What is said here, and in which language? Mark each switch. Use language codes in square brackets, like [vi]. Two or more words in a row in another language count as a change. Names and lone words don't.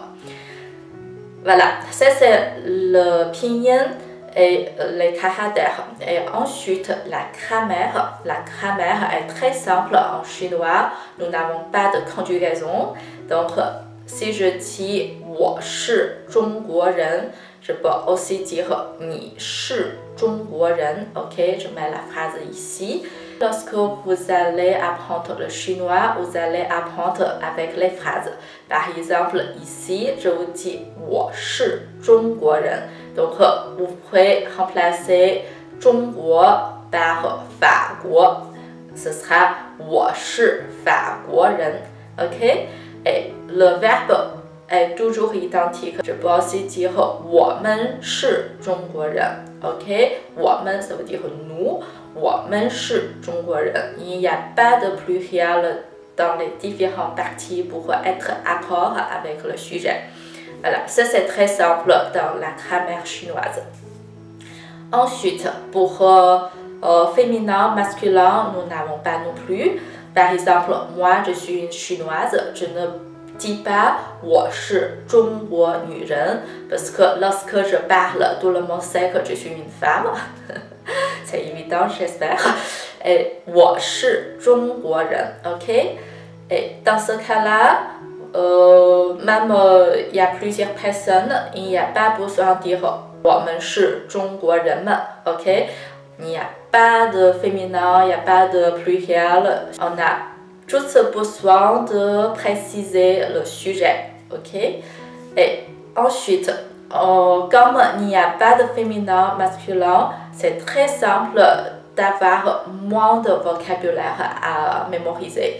[fr] Voilà, ça c'est le pinyin et les caractères. Et ensuite, la grammaire. La grammaire est très simple en chinois. Nous n'avons pas de conjugaison. Donc, si je dis « [zh] 我是中国人 », [fr] je peux aussi dire « [zh] 你是中国人 ». [fr] Ok, je mets la phrase ici. Lorsque vous allez apprendre le chinois, vous allez apprendre avec les phrases. Par exemple, ici, je vous dis « [zh] 我是中国人 ». [fr] Donc, vous pouvez remplacer « 中国 » par « 法国 ». Ce sera « [zh] 我是法国人 ». [fr] Ok? Et le verbe est toujours identique. Je peux aussi dire « [zh] 我们是中国人 [fr] ». Ok? « 我们 » ça veut dire « nous ». [zh] 我们是中国人 [fr] Il n'y a pas de pluriel dans les différentes parties pour être accord avec le sujet. Voilà, ça c'est très simple dans la grammaire chinoise. Ensuite, pour féminin, masculin, nous n'avons pas non plus. Par exemple, moi, je suis une chinoise, je ne dis pas [zh] 我是中国女人 [fr] parce que lorsque je parle, tout le monde sait que je suis une femme. C'est évident, j'espère. Et [zh] 我是中国人 [fr] ok? Et dans ce cas-là, même il y a plusieurs personnes, il n'y a pas besoin de dire [zh] 我们是中国人们 [fr] ok? Il n'y a pas de féminin, il n'y a pas de pluriel. On a juste besoin de préciser le sujet. Ok? Et ensuite, comme il n'y a pas de féminin masculin, c'est très simple d'avoir moins de vocabulaire à mémoriser.